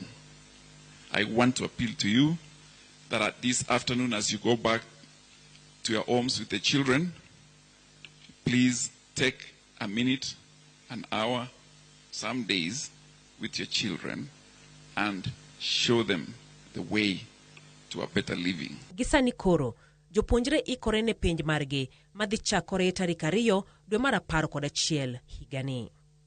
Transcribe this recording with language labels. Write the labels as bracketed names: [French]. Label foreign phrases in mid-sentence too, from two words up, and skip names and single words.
[English] I want to appeal to you that at this afternoon, as you go back to your homes with the children, please take a minute, an hour, some days with your children and show them the way to a better living. [Luo (Kenya and Tanzania)] Gisani koro, jopuonjre ikore ne penj margi madhi chakore tarik 2 dwe mar 11 higani.